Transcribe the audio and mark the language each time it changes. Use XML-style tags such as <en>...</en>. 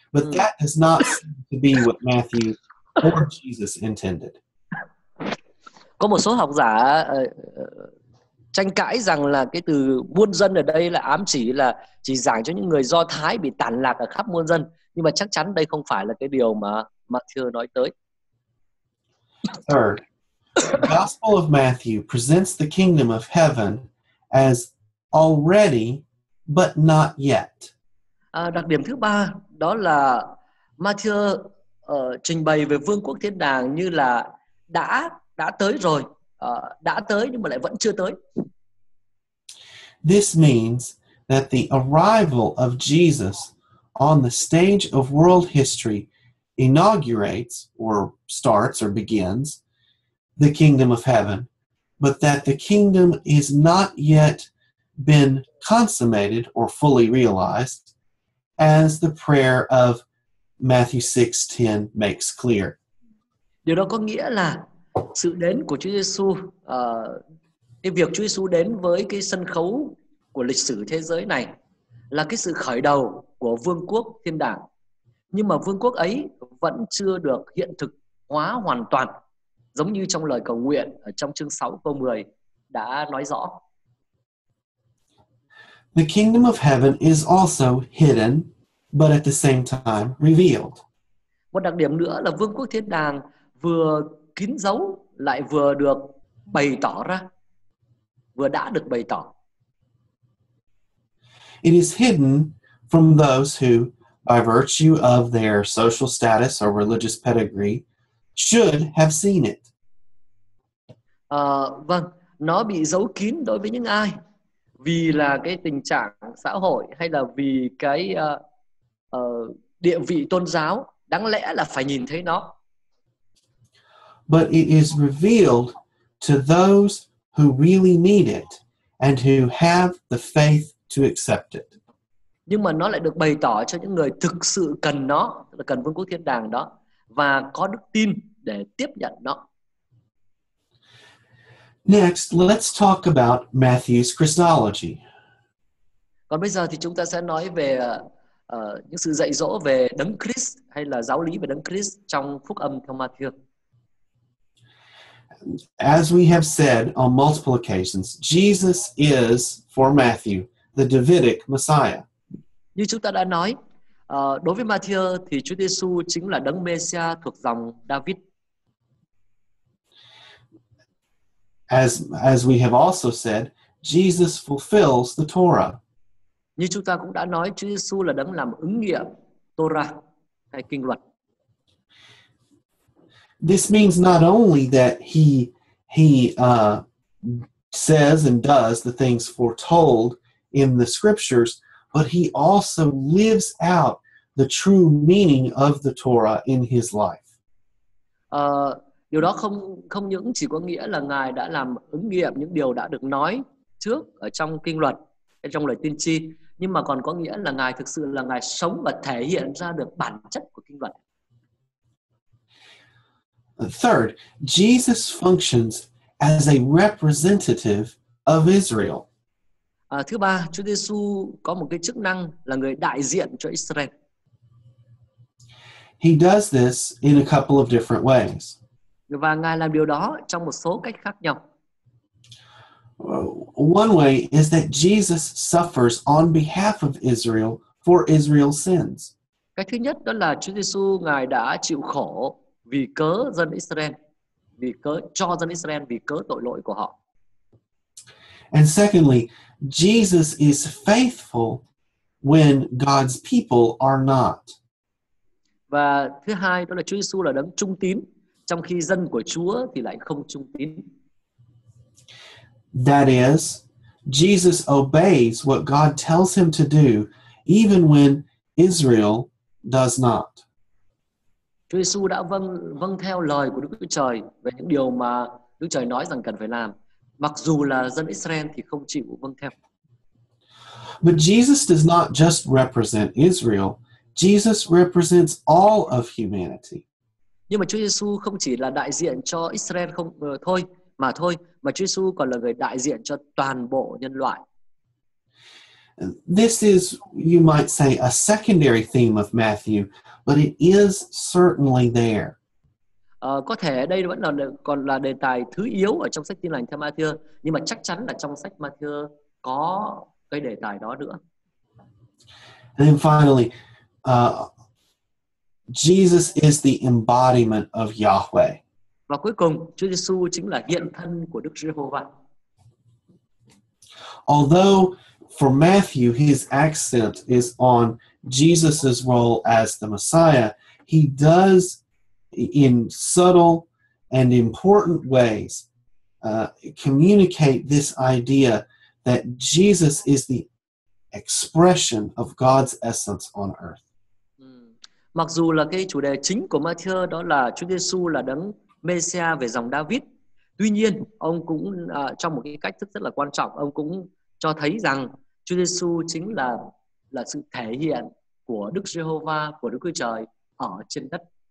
<en>But that does not seem to be what Matthew or Jesus intended.</en> <vi>Có một số học giả tranh cãi rằng là cái từ muôn dân ở đây là ám chỉ là chỉ giảng cho những người Do Thái bị tản lạc ở khắp muôn dân, nhưng mà chắc chắn đây không phải là cái điều mà Matthew nói tới.</vi> <en>Third, the Gospel of Matthew presents the kingdom of heaven as already but not yet.</en> <vi>Đặc điểm thứ ba đó là Matthew trình bày về vương quốc thiên đàng như là đã tới rồi, đã tới nhưng mà lại vẫn chưa tới.</vi> <en>This means that the arrival of Jesus on the stage of world history inaugurates or starts or begins the kingdom of heaven, but that the kingdom is not yet been consummated or fully realized, as the prayer of Matthew 6:10 makes clear.</en> <vi>Điều đó có nghĩa là sự đến của Chúa Giêsu, cái việc Chúa Giêsu đến với cái sân khấu của lịch sử thế giới này là cái sự khởi đầu của vương quốc thiên đàng. Nhưng mà vương quốc ấy vẫn chưa được hiện thực hóa hoàn toàn, giống như trong lời cầu nguyện ở trong chương 6 câu 10 đã nói rõ.</vi> <en>The kingdom of heaven is also hidden, but at the same time revealed.</en> <vi>Một đặc điểm nữa là vương quốc thiên đàng vừa kín dấu lại vừa được bày tỏ ra, vừa đã được bày tỏ.</vi> <en>It is hidden from those who, by virtue of their social status or religious pedigree, should have seen it.</en> <vi>Vâng, nó bị giấu kín đối với những ai? Vì là cái tình trạng xã hội hay là vì cái địa vị tôn giáo, đáng lẽ là phải nhìn thấy nó.</vi> <en>But it is revealed to those who really need it and who have the faith to accept it.</en> <vi>Nhưng mà nó lại được bày tỏ cho những người thực sự cần nó, tức là cần vương quốc thiên đàng đó, và có đức tin để tiếp nhận nó.</vi> <en>Next, let's talk about Matthew's Christology.</en> <vi>Còn bây giờ thì chúng ta sẽ nói về những sự dạy dỗ về Đấng Christ hay là giáo lý về Đấng Christ trong phúc âm theo Ma-thi-ơ.</vi> <en>As we have said on multiple occasions, Jesus is, for Matthew, the Davidic Messiah.</en> <vi>Như chúng ta đã nói, đối với Ma-thi-ơ thì Chúa Giêsu chính là Đấng Mê-si-a thuộc dòng David.</vi> <en>As we have also said, Jesus fulfills the Torah.</en> <vi>Như chúng ta cũng đã nói, Chúa Giêsu là Đấng làm ứng nghiệm Torah hay kinh luật.</vi> <en>This means not only that he says and does the things foretold in the scriptures, but he also lives out the true meaning of the Torah in his life.</en> <vi>Điều đó không những chỉ có nghĩa là Ngài đã làm ứng nghiệm những điều đã được nói trước ở trong kinh luật, trong lời tiên tri, nhưng mà còn có nghĩa là Ngài thực sự là Ngài sống và thể hiện ra được bản chất của kinh luật.</vi> <en>Third, Jesus functions as a representative of Israel.</en> <vi>Thứ ba, Chúa Giêsu có một cái chức năng là người đại diện cho Israel.</vi> <en>He does this in a couple of different ways.</en> <vi>Và Ngài làm điều đó trong một số cách khác nhau.</vi> <en>One way is that Jesus suffers on behalf of Israel for Israel's sins.</en> <vi>Cách thứ nhất đó là Chúa Giêsu Ngài đã chịu khổ vì cớ dân Israel, cho dân Israel vì cớ tội lỗi của họ.</vi> <en>And secondly, Jesus is faithful when God's people are not.</en> <vi>Và thứ hai đó là Chúa Giêsu là Đấng trung tín, trong khi dân của Chúa thì lại không trung tín.</vi> <en>That is, Jesus obeys what God tells him to do, even when Israel does not.</en> <vi>Chúa Giêsu đã vâng theo lời của Đức Chúa Trời về những điều mà Đức Trời nói rằng cần phải làm, mặc dù là dân Israel thì không chịu vâng theo.</vi> <en>But Jesus does not just represent Israel. Jesus represents all of humanity.</en> <vi>Nhưng mà Chúa Giêsu không chỉ là đại diện cho Israel thôi, mà Chúa Giêsu còn là người đại diện cho toàn bộ nhân loại.</vi> <en>This is, you might say, a secondary theme of Matthew, but it is certainly there.</en> <vi>Có thể đây vẫn còn là đề tài thứ yếu ở trong sách Tin lành theo Ma-thi-ơ, nhưng mà chắc chắn là trong sách Ma-thi-ơ có cái đề tài đó nữa.</vi> <en>And then finally, Jesus is the embodiment of Yahweh.</en> <vi>Và cuối cùng, Chúa Giêsu chính là hiện thân của Đức Giê-hô-va.</vi> <en>Although for Matthew his accent is on Jesus's role as the Messiah, he does, in subtle and important ways, communicate this idea that Jesus is the expression of God's essence on earth.</en> <vi>Mặc dù là cái chủ đề chính của Ma-thi-ơ đó là Chúa Giêsu là Đấng Mê-si-a về dòng David, tuy nhiên ông cũng trong một cái cách thức rất là quan trọng, ông cũng cho thấy rằng Chúa Giêsu chính là sự thể hiện của Đức Giê-hô-va, của Đức Chúa Trời ở trên đất.</vi>